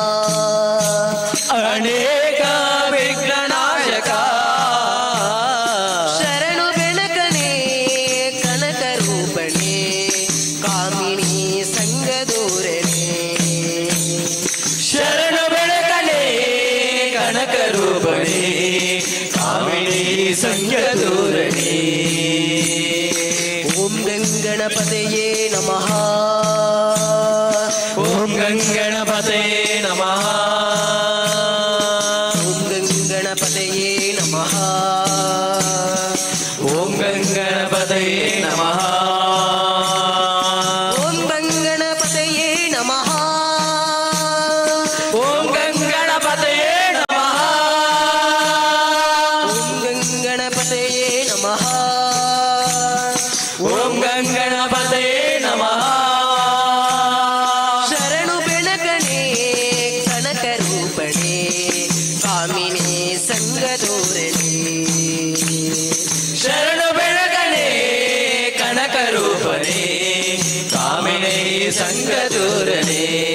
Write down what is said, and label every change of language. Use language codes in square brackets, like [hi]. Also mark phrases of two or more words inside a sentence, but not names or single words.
[kn] ಅನೇಕ ವಿಘ್ನನಾಯಕ ಶರಣು ಬೆಳಕಣೆ ಕನಕ ರೂಪಣೆ ಕಾಮಿನಿ ಸಂಗದೂರಳೆ ಶರಣು ಬೆಳಕನೆ ಕನಕ ರೂಪಣೆ ಕಾಮಿನಿ ಸಂಗದೂರನೆ [sa] ಓಂ ಗಂಗಣಪತಯೇ ನಮಃ ಓಂ ಗಂಗಣಪತಯೇ ನಮಃ ಓಂ ಗಂಗಣಪತಯೇ ನಮಃ ಓಂ ಗಂಗಣಪತಯೇ ನಮಃ ಓಂ ಗಂಗಣಪತಯೇ ನಮಃ ಓಂ ಗಂಗಣಪತಯೇ ನಮಃ ಓಂ ಗಂಗಣಪತಯೇ ನಮಃ ಓಂ ಗಂಗಣಪತಯೇ ನಮಃ [kn] ಶರಣು ಬೆಳಕಣೆ ಕನಕ ರೂಪಣೆ ಕಾಮಿನಿ ಸಂಗದೂರಳೆ ಶರಣು ಬೆಳಗನೆ ಕನಕ ರೂಪನೆ ಕಾಮಿನಿ ಸಂಗದೂರನೆ